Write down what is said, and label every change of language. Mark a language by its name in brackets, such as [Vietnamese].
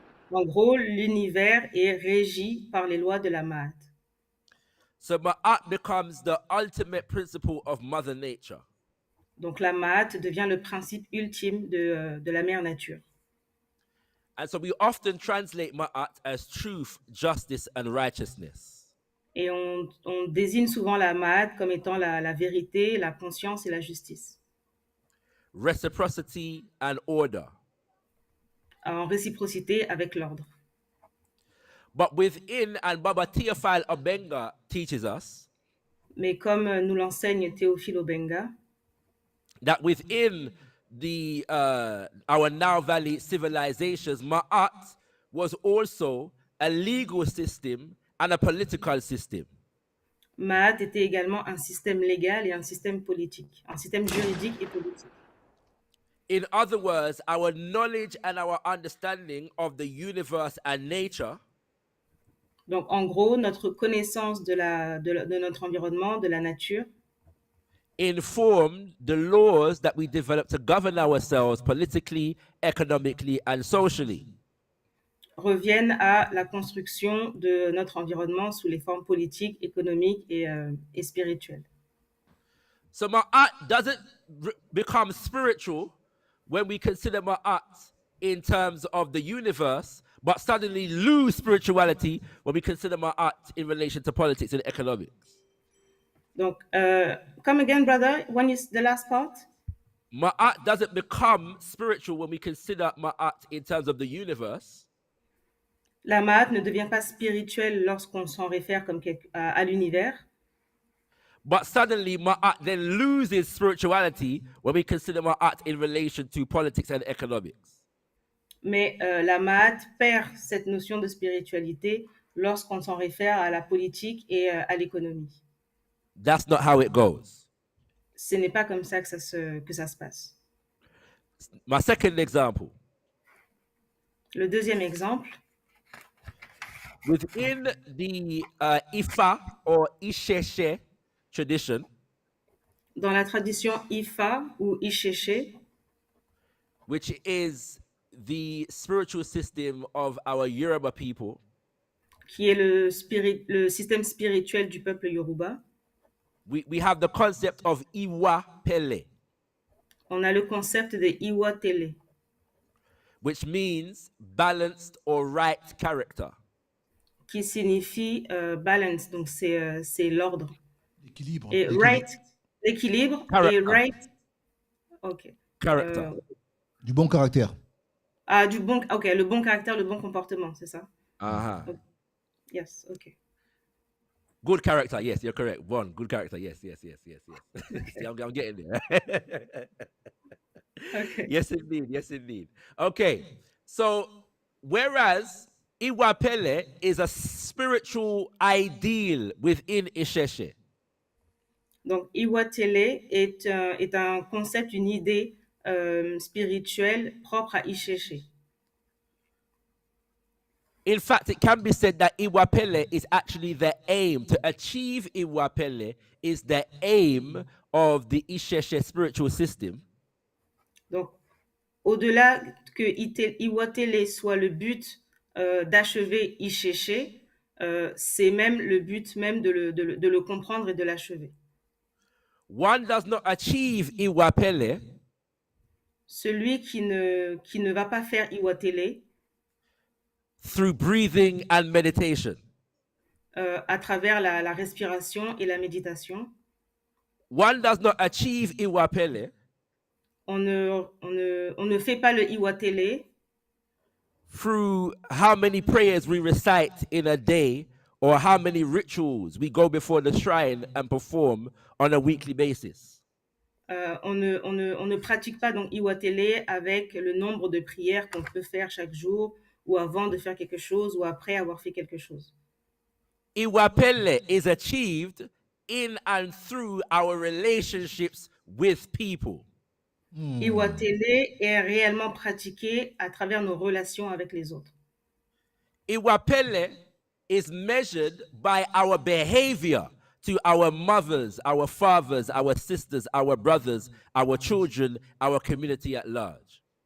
[French] En gros, l'univers est régi par les lois de la Ma'at. [English] So Ma'at becomes the ultimate principle of Mother Nature. [French] Donc la Ma'at devient le principe ultime de la mère nature. [English] And so we often translate Ma'at as truth, justice, and righteousness. [French] Et on désigne souvent la Ma'at comme étant la vérité, la conscience et la justice. [English] Reciprocity and order. [French] En réciprocité avec l'ordre. [English] But within, and Baba Theophile Obenga teaches us, [French] Mais comme nous l'enseigne Théophile Obenga, [English] that within the our Nile Valley civilizations, Ma'at was also a legal system and a political system. [French] Ma'at était également un système légal et un système politique, un système juridique et politique. [English] In other words, our knowledge and our understanding of the universe and nature [French] Donc, en gros, notre connaissance de notre environnement, de la nature, [English] informed the laws that we developed to govern ourselves politically, economically, and socially. [French] reviennent à la construction de notre environnement sous les formes politiques, économiques et spirituelles. [English] So Ma'at doesn't become spiritual when we consider Ma'at in terms of the universe, but suddenly lose spirituality when we consider Ma'at in relation to politics and economics. [French] Donc, [English] come again, brother, when is the last part? Ma'at doesn't become spiritual when we consider Ma'at in terms of the universe, [French] La Ma'at ne devient pas spirituelle lorsqu'on s'en réfère comme à l'univers, [English] but suddenly Ma'at then loses spirituality when we consider Ma'at in relation to politics and economics. [French] mais la Ma'at perd cette notion de spiritualité lorsqu'on s'en réfère à la politique et à l'économie. [English] That's not how it goes. [French] Ce n'est pas comme ça que ça se passe. [English] My second example. [French] Le deuxième exemple, [English] Within the Ifa or Isheshe tradition, [French] dans la tradition Ifa ou Isheshe, [English] which is the spiritual system of our Yoruba people, [French] qui est le système spirituel du peuple Yoruba, [English] we have the concept of Iwa Pele, [French] on a le concept de Iwa Tele, [English] which means balanced or right character. [French] qui signifie balance, donc c'est l'ordre. L'équilibre. Et [English] right, [French] l'équilibre, et [English] Character. right, ok. Character. [French] Du bon caractère. Ah, ok, le bon caractère, le bon comportement, c'est ça? Uh-huh. [English] Ok. Yes, ok. Good character. Yes, you're correct. One. Good character. Yes. See, I'm getting there. Okay. Yes, indeed. Yes, indeed. Okay. So, whereas Iwapele is a spiritual ideal within Isheshe, [French] Donc, Iwatele est un concept, une idée spirituelle propre à Isheshe. [English] in fact, it can be said that Iwapele is actually the aim. To achieve Iwapele is the aim of the Isheshe spiritual system. [French] Donc, au-delà que Iwatele soit le but d'achever Isheshe, c'est même le but même de le comprendre et de l'achever. [English] One does not achieve Iwapele [French] Celui qui ne va pas faire Iwatele [English] through breathing and meditation. [French] à travers la respiration et la méditation, [English] One does not achieve Iwapele [French] on ne fait pas le Iwatele [English] through how many prayers we recite in a day or how many rituals we go before the shrine and perform on a weekly basis. [French] on ne pratique pas donc Iwatele avec le nombre de prières qu'on peut faire chaque jour ou avant de faire quelque chose ou après avoir fait quelque chose. [English] Iwapele is achieved in and through our relationships with people. [French] Iwatele est réellement pratiqué à travers nos relations avec les autres. [English] Iwapele is measured by our behavior to our mothers, our fathers, our sisters, our brothers, our children, our community at large.